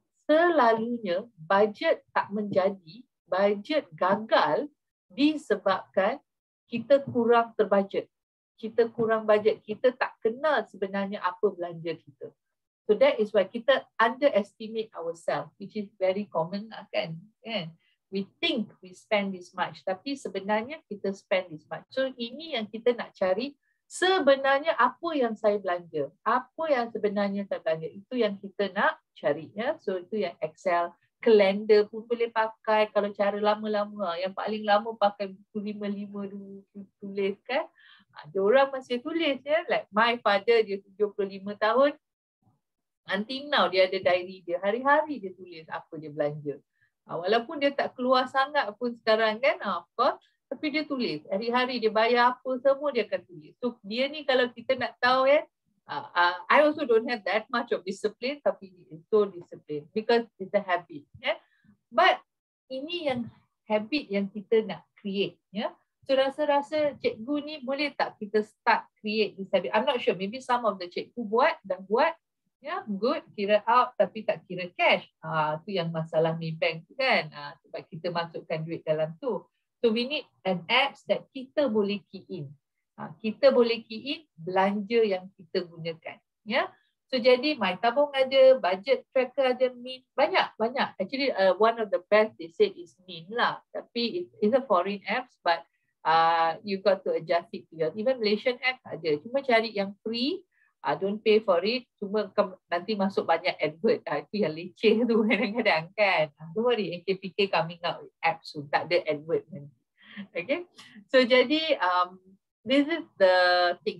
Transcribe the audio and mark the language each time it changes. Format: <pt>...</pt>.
<ms>Selalunya budget tak menjadi, budget gagal disebabkan kita kurang terbudget. Kita kurang budget, kita tak kenal sebenarnya apa belanja kita.</ms> <en>So that is why kita underestimate ourselves, which is very common</en> <ms>lah kan.</ms> <en>We think we spend this much,</en> <ms>tapi sebenarnya kita</ms> <en>spend this much.</en> <ms>So ini yang kita nak cari, sebenarnya apa yang saya belanja, apa yang sebenarnya saya belanja, itu yang kita nak cari, ya. So itu yang Excel, kalender pun boleh pakai kalau cara lama-lama. Yang paling lama pakai buku 5 dulu tulis kan. Ada orang masih tulis, ya.</ms> <en>Like my father,</en> <ms>dia 75 tahun.</ms> <en>Until now</en> <ms>dia ada diary dia, hari-hari dia tulis apa dia belanja. Walaupun dia tak keluar sangat pun sekarang kan,</ms> <en>of course,</en> <ms>tapi dia tulis. Hari-hari dia bayar apa semua dia akan tulis.</ms> <en>So</en> <ms>dia ni kalau kita nak tahu kan,</ms> <en>I also don't have that much of discipline, tapi he is so disciplined because it's a habit.</en> <ms>But ini yang habit yang kita nak create. So rasa-rasa cikgu ni boleh tak kita</ms> <en>start create this habit? I'm not sure, maybe some of the cikgu</en> <ms>dah buat,</ms> <en>good, kira out</en> <ms>tapi tak kira</ms> <en>cash.</en> <ms>Tu yang masalah Maybank tu kan. Sebab kita masukkan duit dalam tu.</ms> <en>So we need an apps that</en> <ms>kita boleh</ms> <en>key in.</en> <ms>Kita boleh key in belanja yang kita gunakan. So jadi My Tabung ada, budget tracker ada, Mint, banyak.</ms> <en>Actually one of the best they said is Mint lah. Tapi it's a foreign apps, but you got to adjust it to your, even Malaysian apps ada.</en> <ms>Cuma cari yang free.</ms> <en>Don't pay for it,</en> <ms>cuma nanti masuk banyak advert. Itu yang leceh tu kadang-kadang kan.</ms> <en>Don't worry, NKPK coming out with apps so</en> <ms>tak ada advert nanti.</ms> <en>Okay, so jadi this is the thing.</en>